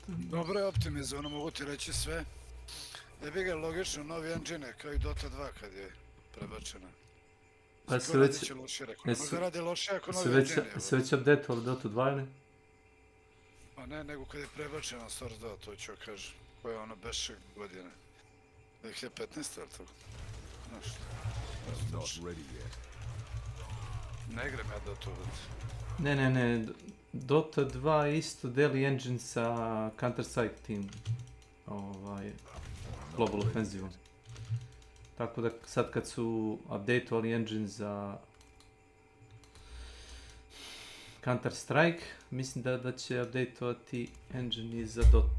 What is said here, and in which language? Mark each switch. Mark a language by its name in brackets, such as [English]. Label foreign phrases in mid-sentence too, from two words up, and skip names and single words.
[Serbian] Dobro je optimizovano, mogu ti reći sve. Jebi ga logično, novi engine kao i Dota 2 kad je prebačena. Pa se već... Možda radi loše ako novi engine je. Se već updateovali Dota 2 ili? Pa ne, nego kad je prebačena Source 2, to ću kažem. Koja je ono beše godine. 2015. ali tako? Znaš. [English] Not ready yet. [Serbian] Ne igram ja Dota 2. Ne. Dota 2 isto deli engine sa Counter-Strike Team. Global Offensive. Tako da sad kad su updateovali engine za Counter-Strike, mislim da će updateovati engine i za Dotu.